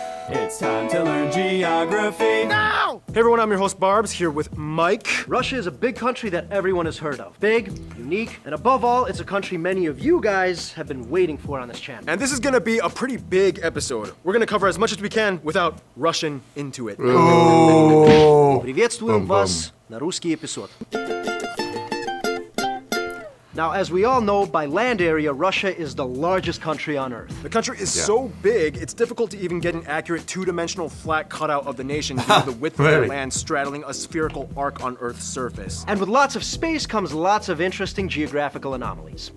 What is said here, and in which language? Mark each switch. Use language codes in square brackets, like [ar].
[en] It's time to learn geography now! Hey everyone, I'm your host Barbs, here with Mike. Russia is a big country that everyone has heard of. Big, unique, and above all, it's a country many of you guys have been waiting for on this channel. And this is gonna be a pretty big episode. We're gonna cover as much as we can without rushing into it. [ru] Приветствуем вас на русский эпизод. [en] Now, as we all know, by land area, Russia is the largest country on Earth. The country is so big, it's difficult to even get an accurate 2-dimensional flat cutout of the nation due to the width of the Really? land straddling a spherical arc on Earth's surface. And with lots of space comes lots of interesting geographical anomalies.